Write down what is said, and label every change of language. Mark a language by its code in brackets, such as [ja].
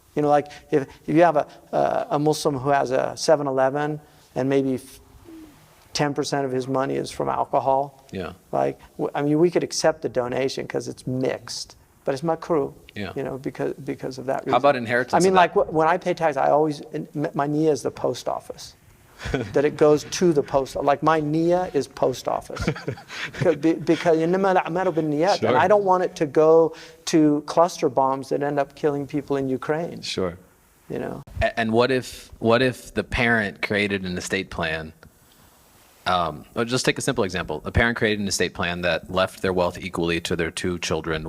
[en] You know, like if you have a Muslim who has a 7-Eleven and maybe 10% of his money is from alcohol. Yeah. Like, I mean, we could accept the donation because it's mixed, but it's makruh. Yeah. You know, because of that reason. How about inheritance? I mean, of like that? when I pay tax, my niyyah is the post office. That it goes to the post. Like my niyyah is post office. Because [ar] إنما الأعمال بالنيات. [en] Sure. And I don't want it to go to cluster bombs that end up killing people in Ukraine. Sure. You know. And what if the parent created an estate plan? Just take a simple example. A parent created an estate plan that left their wealth equally to their two children.